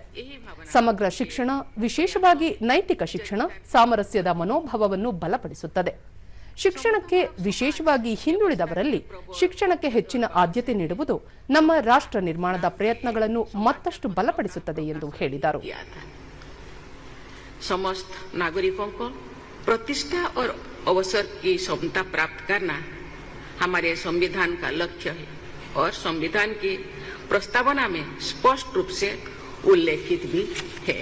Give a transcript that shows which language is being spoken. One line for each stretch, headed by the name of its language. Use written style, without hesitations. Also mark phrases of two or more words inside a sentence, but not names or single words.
Kannada: ಸಮಗ್ರ ಶಿಕ್ಷಣ, ವಿಶೇಷವಾಗಿ ನೈತಿಕ ಶಿಕ್ಷಣ, ಸಾಮರಸ್ಯದ ಮನೋಭಾವವನ್ನು ಬಲಪಡಿಸುತ್ತದೆ. ಶಿಕ್ಷಣಕ್ಕೆ, ವಿಶೇಷವಾಗಿ ಹಿಂದುಳಿದವರಲ್ಲಿ ಶಿಕ್ಷಣಕ್ಕೆ ಹೆಚ್ಚಿನ ಆದ್ಯತೆ ನೀಡುವುದು ನಮ್ಮ ರಾಷ್ಟ್ರ ನಿರ್ಮಾಣದ ಪ್ರಯತ್ನಗಳನ್ನು ಮತ್ತಷ್ಟು ಬಲಪಡಿಸುತ್ತದೆ ಎಂದು ಹೇಳಿದರು.
Hindi: समस्त नागरिकों को प्रतिष्ठा और अवसर की समता प्राप्त करना हमारे संविधान का लक्ष्य है और संविधान की प्रस्तावना में स्पष्ट रूप से उल्लेखित भी है.